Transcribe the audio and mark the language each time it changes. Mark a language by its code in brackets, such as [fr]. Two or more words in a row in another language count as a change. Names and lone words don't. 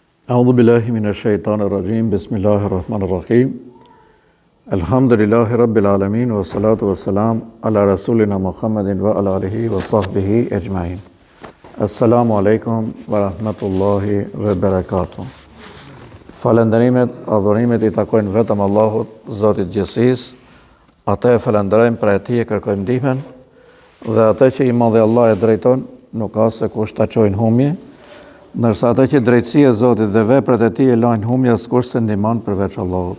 [ar] أعوذ بالله من الشيطان الرجيم بسم الله الرحمن الرحيم الحمد لله رب العالمين والصلاة والسلام على رسولنا محمد وعلى آله وصحبه أجمعين السلام عليكم ورحمة الله وبركاته [sq] Falenderimet, adhurimet I takojnë vetëm Allahut, Zotit Gjithësisë. Atë e falenderojmë, për Tij e kërkojmë ndihmën, dhe atë që I madhi Allah e drejton, nuk ka se kush ta çojnë humje, ndërsa atë që drejtësia e Zotit dhe veprat e Tij e lajnë humje, askush se ndihmon përveç Allahut.